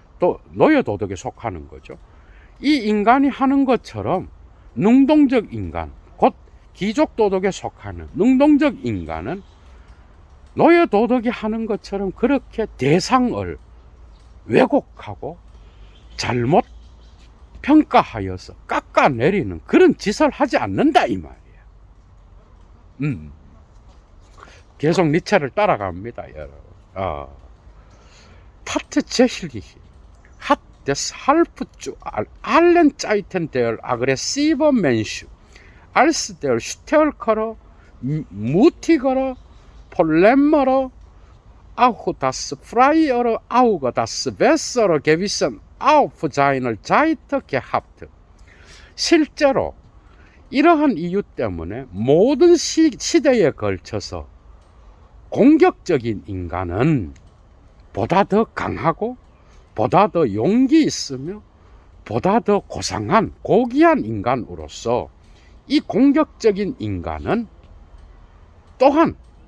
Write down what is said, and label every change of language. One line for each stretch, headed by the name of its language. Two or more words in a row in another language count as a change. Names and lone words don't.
Korean: 또 노예 도덕에 속하는 거죠. 이 인간이 하는 것처럼 능동적 인간, 곧 귀족 도덕에 속하는 능동적 인간은 노예 도덕이 하는 것처럼 그렇게 대상을 왜곡하고 잘못 평가하여서 깎아내리는 그런 짓을 하지 않는다 이 말이에요. 계속 니체를 따라갑니다, 여러분.
German: Tat tatsächlich hat deshalb zu allen Zeiten der aggressive Mensch als der stärkere, mutigere, polemere, auch das freiere Auge, das bessere Gewissen auf seiner Seite gehabt.
Korean: 실제로 이러한 이유 때문에 모든 시대에 걸쳐서 공격적인 인간은 보다 더 강하고 보다 더 용기 있으며 보다 더 고상한 고귀한 인간으로서 이 공격적인 인간은 또한